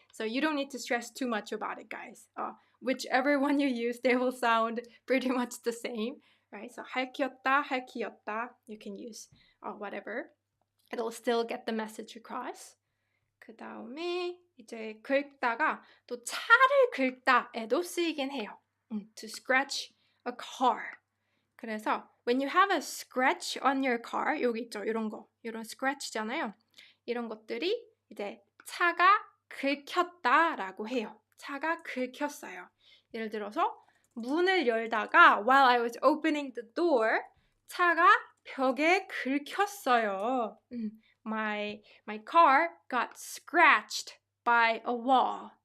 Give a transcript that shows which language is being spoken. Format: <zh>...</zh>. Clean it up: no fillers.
<en>So you don't need to stress too much about it, guys. Whichever one you use, they will sound pretty much the same, right? So 핥히었다, you can use whatever. It'll still get the message across.</en> <ko>그 다음에 이제 긁다가 또 차를 긁다에도 쓰이긴 해요.</ko> <en>To scratch a car.</en> <ko>그래서</ko> <en>when you have a scratch on your car,</en> <ko>여기 있죠,</ko> <en>이런 scratch잖아요.</en> <ko>이런 것들이 이제 차가 긁혔다라고 해요. 차가 긁혔어요. 예를 들어서 문을 열다가</ko> <en>while I was opening the door,</en> <ko>차가 벽에 긁혔어요.</ko> <en>My car got scratched by a wall.</en>